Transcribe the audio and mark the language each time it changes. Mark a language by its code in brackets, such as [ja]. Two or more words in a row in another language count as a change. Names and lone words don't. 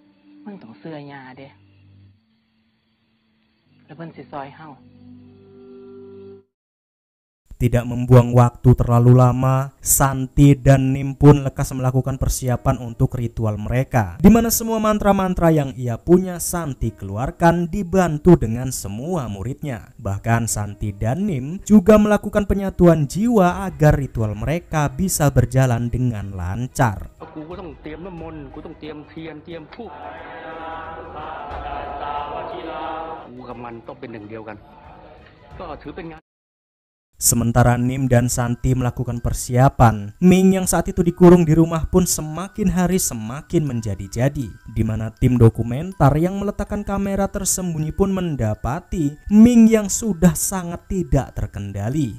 [id] Tidak membuang waktu terlalu lama, Santi dan Nim pun lekas melakukan persiapan untuk ritual mereka, di mana semua mantra-mantra yang ia punya Santi keluarkan dibantu dengan semua muridnya. Bahkan Santi dan Nim juga melakukan penyatuan jiwa agar ritual mereka bisa berjalan dengan lancar. [th] กูก็ต้องเตรียมน้ำมนต์กูต้องเตรียมเทียนเตรียมธูปกูกับมันต้องเป็นหนึ่งเดียวกันก็ถือเป็นงาน [id] Sementara Nim dan Santi melakukan persiapan, Ming yang saat itu dikurung di rumah pun semakin hari semakin menjadi-jadi, di mana tim dokumenter yang meletakkan kamera tersembunyi pun mendapati Ming yang sudah sangat tidak terkendali.